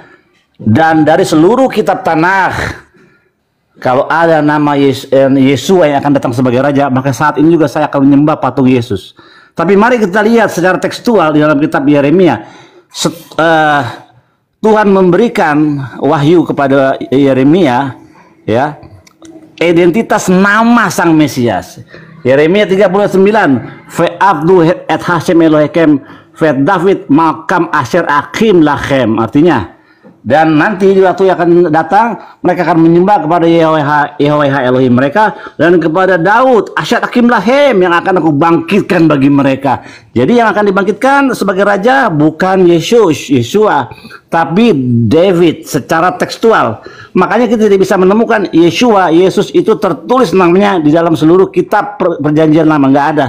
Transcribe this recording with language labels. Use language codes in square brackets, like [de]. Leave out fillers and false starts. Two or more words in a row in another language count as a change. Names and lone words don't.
[id] Dan dari seluruh kitab Tanakh, kalau ada nama Yesua yang akan datang sebagai raja, maka saat ini juga saya akan menyembah patung Yesus. Tapi mari kita lihat secara tekstual di dalam kitab Yeremia. Tuhan memberikan wahyu kepada Yeremia, ya, identitas nama sang Mesias. Yeremia 39, [he] ועבדו את השם אלהים ואת דוד מלכם אשר אקים להם. [id] Artinya, dan nanti di waktu yang akan datang mereka akan menyembah kepada Yahweh Elohim mereka, dan kepada Daud [he] אשר אקים להם [id] yang akan aku bangkitkan bagi mereka. Jadi yang akan dibangkitkan sebagai raja bukan Yesua, tapi David secara tekstual. Makanya kita tidak bisa menemukan Yesus itu tertulis namanya di dalam seluruh kitab perjanjian lama, nggak ada.